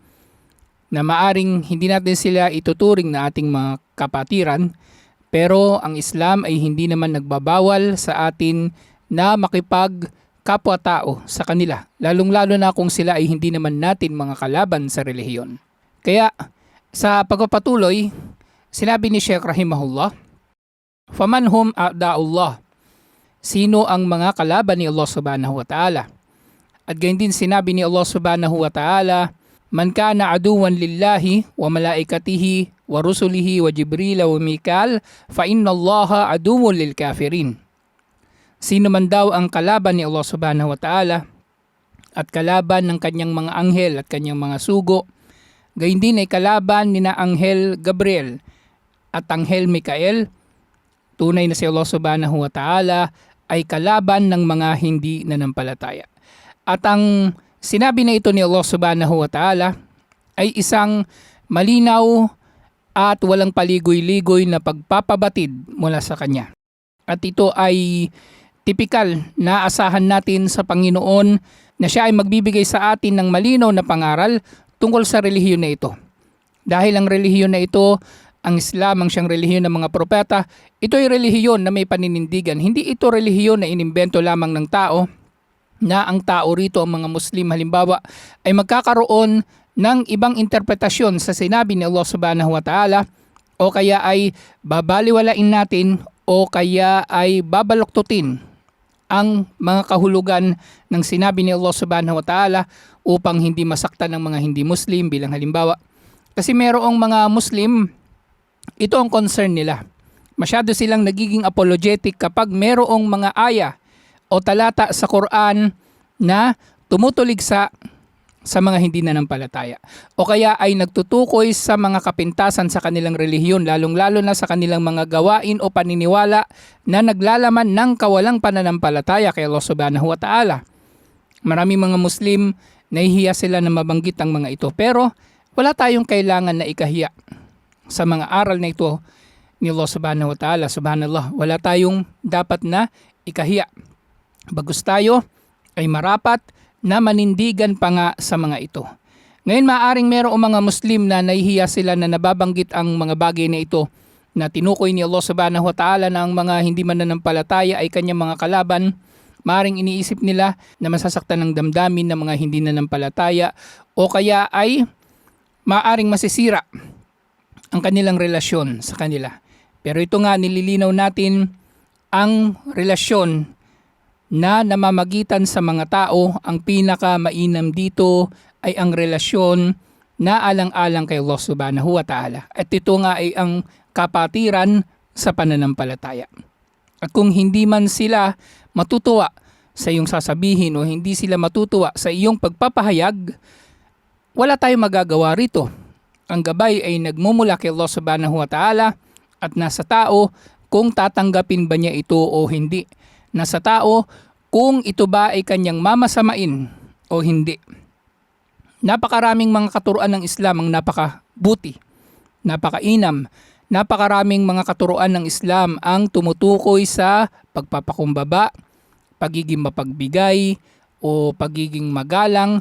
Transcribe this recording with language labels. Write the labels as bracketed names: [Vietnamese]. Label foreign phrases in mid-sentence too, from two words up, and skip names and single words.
[Filipino] Na maaring hindi natin sila ituturing na ating mga kapatiran, pero ang Islam ay hindi naman nagbabawal sa atin na makipagkapwa-tao sa kanila, lalong-lalo na kung sila ay hindi naman natin mga kalaban sa relihiyon. Kaya sa pagpapatuloy, sinabi ni Sheikh rahimahullah, [Arabic] "فمن هم أعداء الله," [Filipino] sino ang mga kalaban ni Allah [Arabic] سبحانه وتعالى. [Filipino] At gayon din sinabi ni Allah [Arabic] سبحانه وتعالى من كان عدوا لله وملائكته ورسله وجبريل وميكال فإن الله عدو للكافرين." [Filipino] Sino man daw ang kalaban ni Allah [Arabic] سبحانه وتعالى [Filipino] at kalaban ng kanyang mga anghel at kanyang mga sugo, gayon din ay kalaban ni na Anghel Gabriel at Anghel Mikael, tunay na si Allah [Arabic] سبحانه وتعالى [Filipino] ay kalaban ng mga hindi nanampalataya. At ang sinabi na ito ni Allah [Arabic] سبحانه وتعالى [Filipino] ay isang malinaw at walang paligoy-ligoy na pagpapabatid mula sa Kanya. At ito ay tipikal na asahan natin sa Panginoon na Siya ay magbibigay sa atin ng malinaw na pangaral tungkol sa relihiyon na ito. Dahil ang relihiyon na ito, ang Islam, ang siyang relihiyon ng mga propeta, ito ay relihiyon na may paninindigan. Hindi ito relihiyon na inimbento lamang ng tao, na ang tao rito, ang mga Muslim halimbawa, ay magkakaroon ng ibang interpretasyon sa sinabi ni Allah [Arabic] سبحانه وتعالى, [Filipino] o kaya ay babaliwalain natin, o kaya ay babaloktutin ang mga kahulugan ng sinabi ni Allah [Arabic] سبحانه وتعالى [Filipino] upang hindi masaktan ng mga hindi Muslim bilang halimbawa. Kasi merong mga Muslim, ito ang concern nila. Masyado silang nagiging apologetic kapag merong mga aya o talata sa Quran na tumutulig sa mga hindi nanampalataya. O kaya ay nagtutukoy sa mga kapintasan sa kanilang relihiyon, lalong-lalo na sa kanilang mga gawain o paniniwala na naglalaman ng kawalang pananampalataya kay Allah [Arabic] سبحانه وتعالى. [Filipino] Maraming mga Muslim, nahihiya sila na mabanggit ang mga ito. Pero wala tayong kailangan na ikahiya sa mga aral na ito ni Allah [Arabic] سبحانه وتعالى. [Filipino] Subhanallah, wala tayong dapat na ikahiya. Bagus tayo ay marapat na manindigan pa nga sa mga ito. Ngayon maaring merong mga Muslim na nahihiya sila na nababanggit ang mga bagay na ito na tinukoy ni Allah [Arabic] سبحانه وتعالى [Filipino] na ang mga hindi mananampalataya ay kanyang mga kalaban. Maaring iniisip nila na masasaktan ng damdamin ng mga hindi nanampalataya o kaya ay maaring masisira ang kanilang relasyon sa kanila. Pero ito nga, nililinaw natin ang relasyon na namamagitan sa mga tao. Ang pinaka mainam dito ay ang relasyon na alang-alang kay Allah [Arabic] سبحانه وتعالى. [Filipino] At ito nga ay ang kapatiran sa pananampalataya. At kung hindi man sila matutuwa sa iyong sasabihin o hindi sila matutuwa sa iyong pagpapahayag, wala tayong magagawa rito. Ang gabay ay nagmumula kay Allah [Arabic] سبحانه وتعالى [Filipino] at nasa tao kung tatanggapin ba niya ito o hindi. Nasa tao kung ito ba ay kanyang mamasamain o hindi. Napakaraming mga katuruan ng Islam ang napakabuti, napakainam. Napakaraming mga katuruan ng Islam ang tumutukoy sa pagpapakumbaba, pagiging mapagbigay o pagiging magalang.